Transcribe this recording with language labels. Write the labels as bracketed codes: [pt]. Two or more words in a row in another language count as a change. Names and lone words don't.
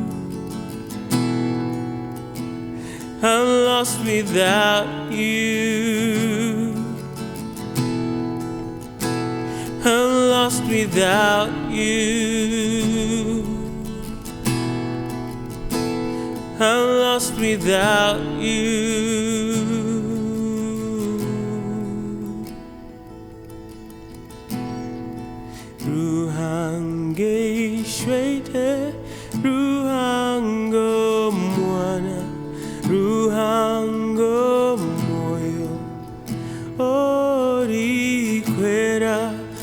[en] I'm lost without you. I'm lost without you. I'm lost without you. [nyn] Ruhange shwete, ruhango mwana, ruhango moyo, ori kwera.